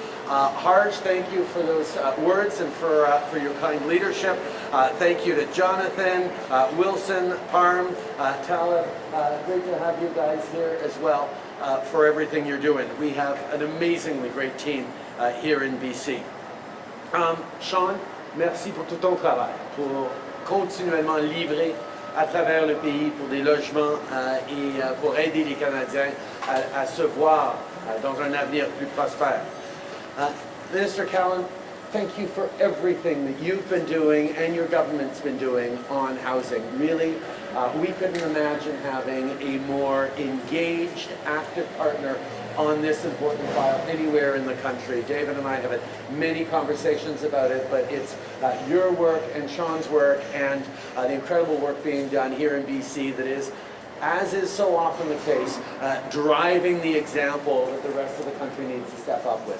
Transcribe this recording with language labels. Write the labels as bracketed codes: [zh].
[en] Harj, thank you for those words and for your kind leadership. Thank you to Jonathan, Wilson, Parm, Talib. Great to have you guys here as well for everything you're doing. We have an amazingly great team here in BC. [fr] Sean, merci pour tout ton travail, pour continuellement livrer à travers le pays pour des logements et pour aider les Canadiens à se voir dans un avenir plus prospère. [en] Minister Callan, thank you for everything that you've been doing and your government's been doing on housing. Really, we couldn't imagine having a more engaged, active partner on this important file anywhere in the country. David and I have had many conversations about it, but it's your work and Sean's work and the incredible work being done here in BC that is, as is so often the case, driving the example that the rest of the country needs to step up with.